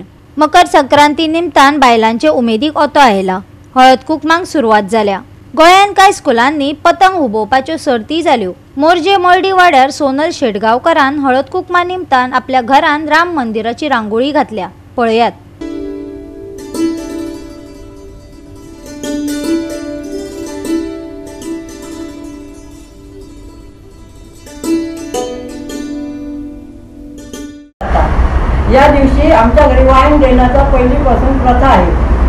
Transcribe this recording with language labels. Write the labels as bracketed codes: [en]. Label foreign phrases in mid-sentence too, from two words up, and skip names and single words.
[kok] मकर संक्रांती निमतान बायलांचे उमेदीक ओतो आयला। हळद कुकमांक सुरवात जाल्या। गोंयान काय स्कुलांनी पतंग हुबोवपाच्यो सर्ती जाल्यो। मोरजे मळडी वाड्यार सोनल शेटगांवकारान हळद कुकमा निमतान आपल्या घरान राम मंदिराची रांगोळी घातल्या। पळयात। [mr] या दिवशी आमच्या घरी वाईन देण्याचा पहिलीपासून प्रथा आहे,